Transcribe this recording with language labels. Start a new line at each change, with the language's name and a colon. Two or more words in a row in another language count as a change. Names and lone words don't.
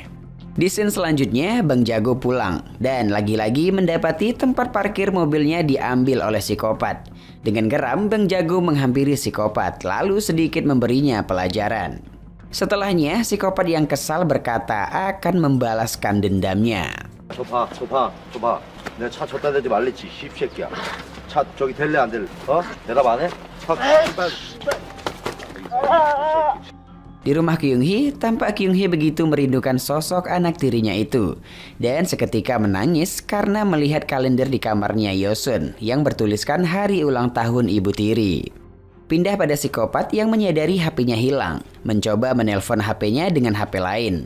Indonesian: Di scene selanjutnya Bang Jago pulang dan lagi-lagi mendapati tempat parkir mobilnya diambil oleh psikopat. Dengan geram Bang Jago menghampiri psikopat lalu sedikit memberinya pelajaran. Setelahnya psikopat yang kesal berkata akan membalaskan dendamnya.
Korean: 줘봐. 내가 차 줬다 대지 말랬지, 씹새끼야. 차 저기 될래 안 될래? 대답 안 해?
Indonesian: Di rumah Kyung Hee, tampak Kyung Hee begitu merindukan sosok anak tirinya itu. Dan seketika menangis karena melihat kalender di kamarnya Yosun yang bertuliskan hari ulang tahun ibu tiri. Pindah pada psikopat yang menyadari HP-nya hilang, mencoba menelpon HP-nya dengan HP lain.